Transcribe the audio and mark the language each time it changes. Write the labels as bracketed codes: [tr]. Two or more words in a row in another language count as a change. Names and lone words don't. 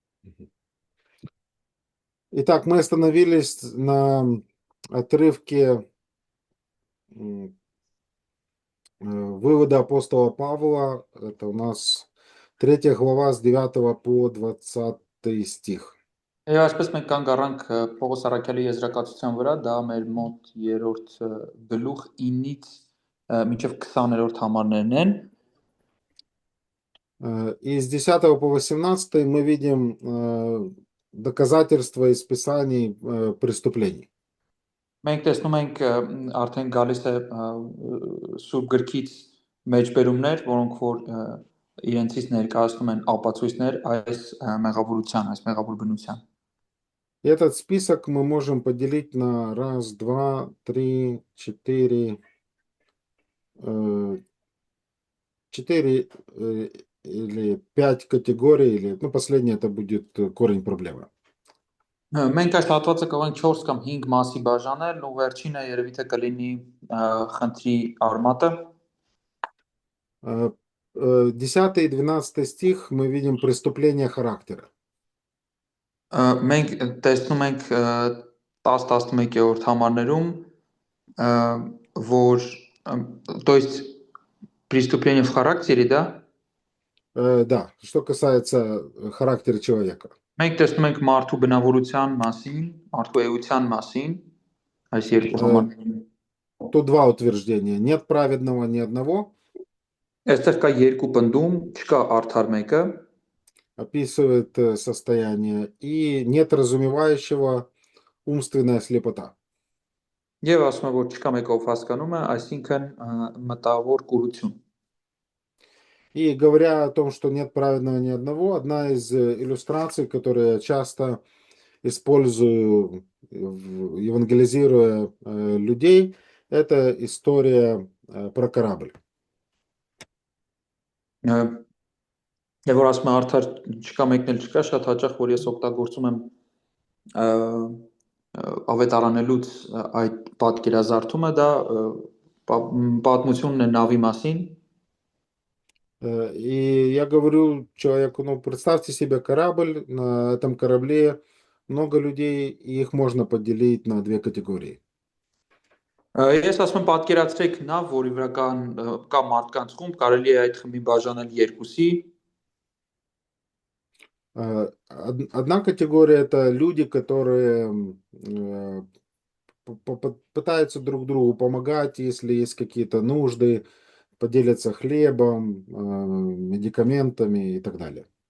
[ru] Итак, мы остановились на отрывке вывода апостола Павла. Это у нас 3 глава с 9 по 20 стих. [hy] Այսպես մենք կանգ առանք Պողոս Առաքյալի եզրակացության վրա, դա մեր մոտ 3-րդ գլուխ 9-ից մինչև 20-րդ համարներն են։ [ru] И с 10 по 18 мы видим доказательства из Писаний преступлений. [hy] Մենք տեսնում ենք արդեն գալիս է Սուրբ գրքից մեջբերումներ, որոնք որ իրենցից ներկայացնում են ապացույցներ այս մեղավորության, այս մեղավոր բնության։ [ru] И этот список мы можем поделить на 1, 2, 3, 4, 4 или 5 категорий, или, ну, последнее это будет корень проблемы. [hy] Մենք այս հատվածը կարող ենք 4 կամ 5 մասի բաժանել, ու վերջինը երևի թե կլինի խնդրի արմատը։ [ru] 10 и 12 стих мы видим преступление характера. [hy] Մենք տեսնում ենք 10-11-րդ համարներում, որ [ru] то есть преступление в характере, да? Да, что касается характера человека. [hy] Մենք տեսնում ենք մարդու բնավորության մասին, մարդու էության մասին, այս երկու համարներում։ [ru] Тут два утверждения. Нет праведного ни одного. [hy] Այստեղ կա երկու պնդում, չկա արդար մեկը, [ru] описывает состояние, и нет разумевающего, умственная слепота. [hy] Եվ ասում է, որ չկա մեկը, ով հասկանում է, այսինքն մտավոր կուրություն։ [ru] И говоря о том, что нет праведного ни одного, одна из иллюстраций, которые я часто использую, евангелизируя людей, это история про корабль. [hy] Եվ որ ասում է արդար չկա մեկն էլ չկա, շատ հաճախ որ ես օգտագործում եմ ավետարանելուց այդ պատկերազարդումը, դա պատմությունն է նավի մասին։ [ru] И я говорю человеку, ну, представьте себе корабль, на этом корабле много людей, и их можно поделить на две категории. [hy] Ես ասում եմ պատկերացրեք նավ, որի վրա կա մարդկանց խումբ, կարելի է այդ խմբի բաժանել երկուսի։ [ru] Одна категория это люди, которые пытаются друг другу помогать, если есть какие-то нужды, поделятся хлебом, медикаментами и так далее.